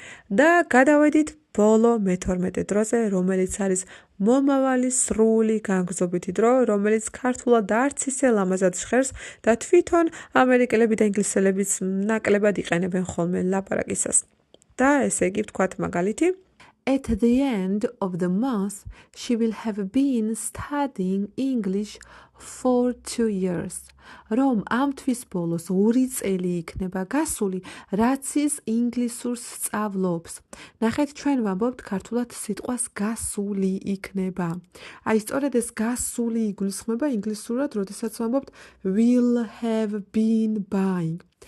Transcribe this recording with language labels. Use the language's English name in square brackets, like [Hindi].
[Georgian] და გადავედით ბოლო მე-12 დროზე, რომელიც არის მომავალი სრული განგრძობითი დრო, რომელიც ქართულად არც ისე ლამაზად ჟღერს და თვითონ ამერიკელები და ინგლისელებიც ნაკლებად იყენებენ ხოლმე ლაპარაკისას. და ესე იგი ვთქვათ მაგალითი [English] At the end of the month, she will have been studying English for 2 years. [Georgian] რომ ამ თვის ბოლოს 2 წელი იქნება გასული, რაც ის ინგლისურს სწავლობს. ნახეთ, ჩვენ ვამბობთ ქართულად სიტყვას გასული იქნება. აი სწორედ ეს გასული იგულისხმება ინგლისურად, როდესაც ვამბობთ [English] will have been buying.